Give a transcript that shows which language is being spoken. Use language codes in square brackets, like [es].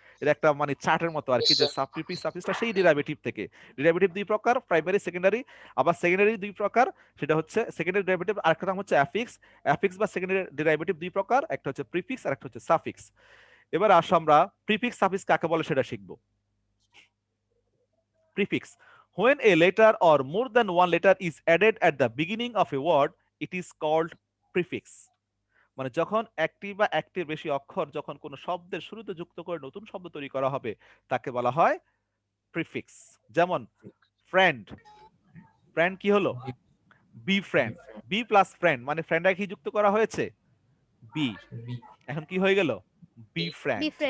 [bn] এটা একটা মানে চার্টের মতো আর কি, যে প্রিফিক্স সাফিক্সটা সেই ডেরাইভেটিভ থেকে। ডেরাইভেটিভ দুই প্রকার, প্রাইমারি সেকেন্ডারি। আবার সেকেন্ডারি দুই প্রকার, সেটা হচ্ছে সেকেন্ডারি ডেরাইভেটিভ, আরেকটা নাম হচ্ছে অ্যাফিক্স। অ্যাফিক্স বা সেকেন্ডারি ডেরাইভেটিভ দুই প্রকার, একটা হচ্ছে প্রিফিক্স আর একটা হচ্ছে সাফিক্স। এবার আসো আমরা প্রিফিক্স সাফিক্স কাকে বলে সেটা শিখবো। [en] Prefix: when a letter or more than one letter is added at the beginning of a word, it is called prefix. [bn] মানে যখন একটি বা একটির বেশি অক্ষর যখন কোনো শব্দের শুরুতে যুক্ত করে নতুন শব্দ তৈরি করা হবে, তাকে বলা হয় প্রিফিক্স। যেমন ফ্রেন্ড, ফ্রেন্ড কি হলো? Be friend, B plus friend মানে ফ্রেন্ডে কি যুক্ত করা হয়েছে? বি। এখন কি হয়ে গেল? Be friend.